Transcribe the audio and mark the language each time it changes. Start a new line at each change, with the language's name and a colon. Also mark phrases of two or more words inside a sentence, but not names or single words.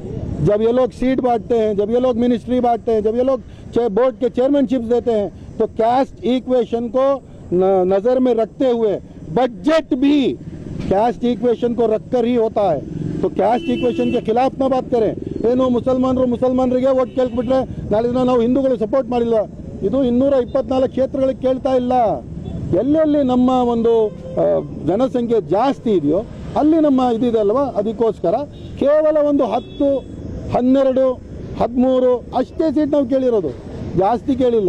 Hindi: जब ये लोग सीट बांटते हैं, जब ये लोग मिनिस्ट्री बांटते हैं, जब ये लोग बोर्ड के चेयरमैनशिप देते हैं, तो
English: caste equation
Hindi: को नजर में रखते हुए बजट भी
English: caste equation
Hindi: को रखकर ही होता है। तो
English: caste equation
Hindi: के खिलाफ ना बात करें।
Kannada: ಏನು ಮುಸಲ್ಮಾನರಿಗೆ ವೋಟ್ ಕೇಳ್ಬಿಟ್ರೆ ನಾಳೆ ದಿನ ನಾವು ಹಿಂದೂಗಳು ಸಪೋರ್ಟ್ ಮಾಡಿಲ್ವಾ? ಇದು 224 ಕ್ಷೇತ್ರಗಳಿಗೆ ಕೇಳ್ತಾ ಇಲ್ಲ। ಎಲ್ಲೆಲ್ಲಿ ನಮ್ಮ ಒಂದು ಜನಸಂಖ್ಯೆ ಜಾಸ್ತಿ ಇದೆಯೋ ಅಲ್ಲಿ ನಮ್ಮ ಇದಿದೆ ಅಲ್ವಾ, ಅದಕ್ಕೋಸ್ಕರ ಕೇವಲ ಒಂದು 10, 12, 13 ಅಷ್ಟೇ ಸೀಟ್ ನಾವು ಕೇಳಿರೋದು, ಜಾಸ್ತಿ ಕೇಳಿಲ್ಲ।